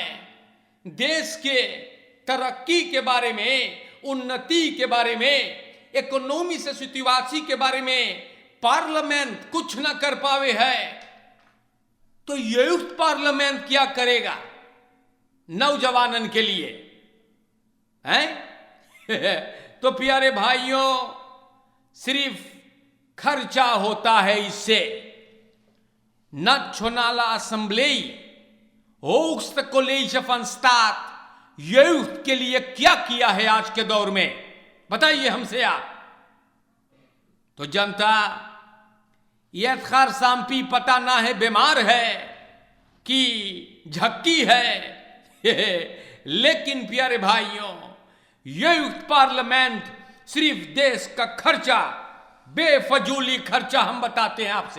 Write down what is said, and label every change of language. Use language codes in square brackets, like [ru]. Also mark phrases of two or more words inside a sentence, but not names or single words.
[hns] देश के तरक्की के बारे में, उन्नति के बारे में, इकोनॉमी से सिचुएशन के बारे में पार्लियामेंट कुछ ना कर पावे है, तो [en] youth parliament [hns] क्या करेगा नौजवानन के लिए हैं? तो प्यारे भाइयों, सिर्फ खर्चा होता है इससे। [nl] Nationale Assemblee, होogste college van staat, [hns] यूथ के लिए क्या किया है आज के दौर में, बताइए हमसे आप। तो जनता ये खार सांपी पता ना है बीमार है कि झक्की है लेकिन प्यारे भाइयों, [en] youth parliament [hns] सिर्फ देश का खर्चा, बेफजूली खर्चा हम बताते हैं आपसे।